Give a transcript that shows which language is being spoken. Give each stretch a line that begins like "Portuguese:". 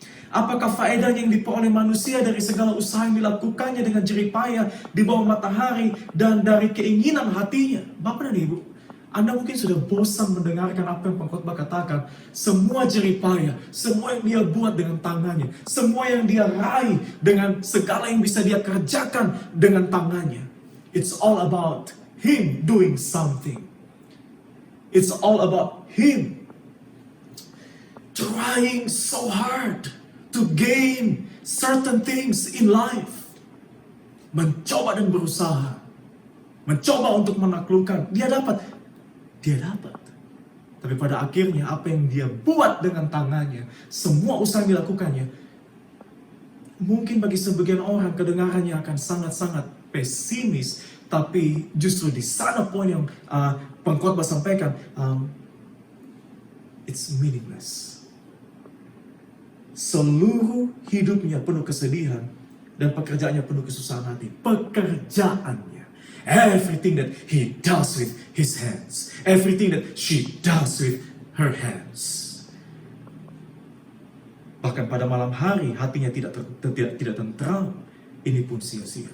Indonesian: Apakah faedah yang diperoleh manusia dari segala usaha yang dilakukannya dengan jerih payah di bawah matahari dan dari keinginan hatinya? Bapak dan Ibu, Anda mungkin sudah bosan mendengarkan apa yang pengkhotbah katakan. Semua jerih payah, semua yang dia buat dengan tangannya, semua yang dia raih dengan segala yang bisa dia kerjakan dengan tangannya.
English: It's all about him doing something. It's all about him trying so hard to gain certain things in life.
Indonesian: Mencoba dan berusaha. Mencoba untuk menaklukkan. Dia dapat. Tapi pada akhirnya apa yang dia buat dengan tangannya, semua usaha yang dilakukannya, mungkin bagi sebagian orang kedengarannya akan sangat-sangat pesimis. Tapi justru di sana poin yang pengkhotbah sampaikan,
English: it's meaningless.
Indonesian: Seluruh hidupnya penuh kesedihan dan pekerjaannya penuh kesusahan hati. Pekerjaannya.
English: Everything that he does with his hands. Everything that she does with her hands.
Indonesian: Bahkan pada malam hari hatinya tidak tentram. Ini pun sia-sia.